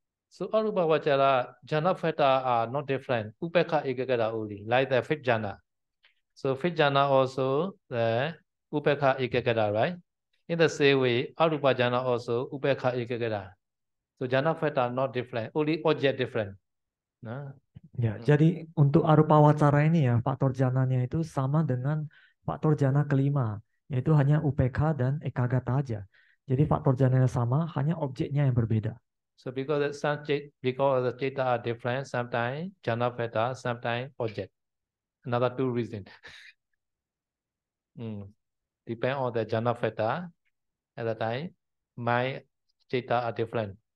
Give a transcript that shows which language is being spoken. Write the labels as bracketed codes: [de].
[en] So Arupa Vachara, jhana factor are not different. Upekha Ekagata only, like the fifth jhana. So fifth jhana also the Upekha Ekagata, right? In the same way, Arupa jhana also Upekha Ekagata. So jhana factor are not different, only object different. [id] Nah. Ya, jadi untuk arupa wacara ini ya, faktor jananya itu sama dengan faktor jana kelima, yaitu hanya UPK dan ekagata aja. Jadi faktor jananya sama, hanya objeknya yang berbeda. [en] So because the citta are different, sometimes jhana factor, sometimes object. Another two reasons. Depend on the jhana factor. At the time, my citta are different.